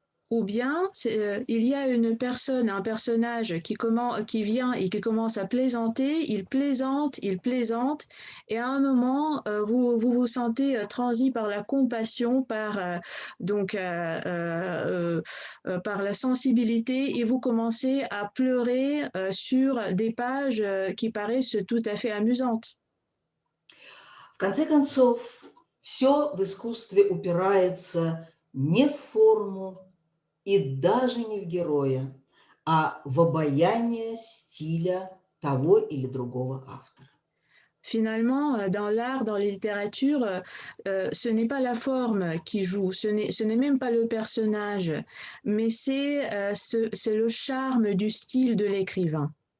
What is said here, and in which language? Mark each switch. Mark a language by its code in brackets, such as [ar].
[fr] Ou bien, il y a un personnage qui vient et qui commence à plaisanter, il plaisante, et à un moment, vous vous sentez transi par la compassion, par la sensibilité, et vous commencez à pleurer sur des pages qui paraissent tout à fait amusantes. [ru] В конце концов, все в искусстве упирается не в форму и даже не в героя, а в обаяние стиля того или другого автора. [fr] Finalement, dans l'art, dans la littérature, ce n'est pas la forme qui joue, ce n'est même pas le personnage, mais c'est le charme du style de l'écrivain.